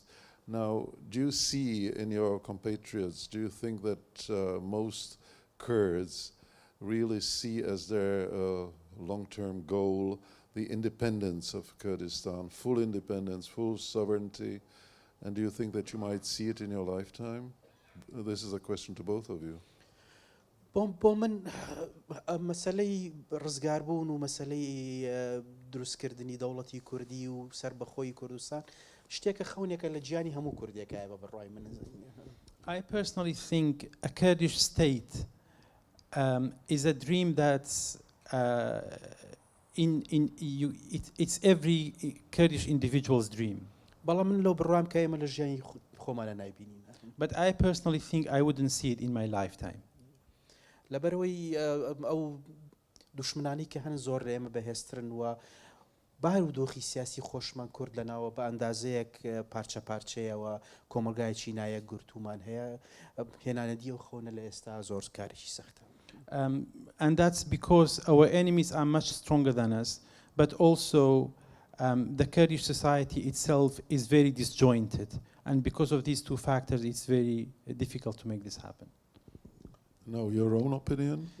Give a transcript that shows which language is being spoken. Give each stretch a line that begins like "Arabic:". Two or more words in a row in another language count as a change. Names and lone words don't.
English: Now, do you see in your compatriots, do you think that most Kurds really see as their long-term goal the independence of Kurdistan, full independence, full sovereignty? And do you think that you might see it in your lifetime? This is a question to both of you.
Central Kurdish: بۆ من مەسەلەی ڕزگاربوون و مەسەلەی دروستکردنی دەوڵەتی کوردی و سەربەخۆی کوردستان شتێکە خەونێکە لە گیانی هەموو کوردێکایە بە بڕای من.
English: I personally think a Kurdish state is a dream that's it's every Kurdish individual's dream.
Central Kurdish: بەڵام من لەو بڕوام کە ئێمە لە ژیانی خۆمانە نایبینین.
English: But I personally think I wouldn't see it in my lifetime.
Central Kurdish: لەبەرەوەی ئەو دوشمنانی کە هەن زۆر لە ئێمە بەهێزترن و بارودۆخی سیاسی خۆشمان کورد لەناوە بە ئەندازەیەک پارچە پارچەیەوە کۆمەلگایەکی نایەک گورتومان هەیە هێنانەدی و خۆنە لە ئێستا زۆر کارێکی سەختە.
English: And that's because our enemies are much stronger than us, but also the Kurdish society itself is very disjointed. And because of these two factors, it's very difficult to make this happen. No, your own opinion?